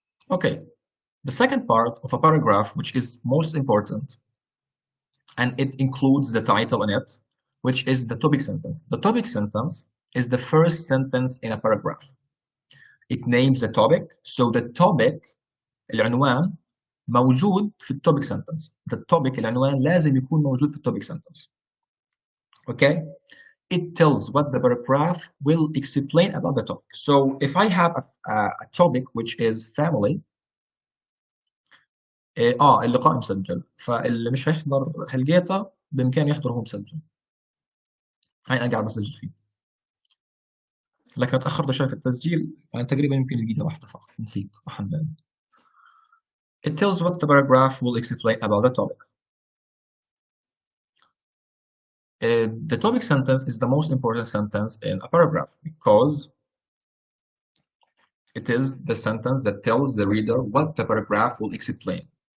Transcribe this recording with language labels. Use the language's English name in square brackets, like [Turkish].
[English] Okay, the second part of a paragraph, which is most important, and it includes the title in it, which is the topic sentence. The topic sentence is the first sentence in a paragraph. It names the topic, so the topic, [Arabic] العنوان موجود في التوبيك [English] sentence. The topic, [Arabic] العنوان لازم يكون موجود في التوبيك sentence. [English] Okay? It tells what the paragraph will explain about the topic. So if I have a topic which is family, [Arabic] اللقاء مسجل، فاللي مش هيحضر هالجيتا بإمكانه يحضر وهو مسجل. هاي أنا قاعد بسجل فيه. لكن اتأخرت شوي في التسجيل، يعني تقريبا يمكن دقيقة واحدة فقط، نسيت راح بالي. [English] It tells what the paragraph will explain about the topic. The topic sentence is the most important sentence in a paragraph because it is the sentence that tells the reader what the paragraph will explain.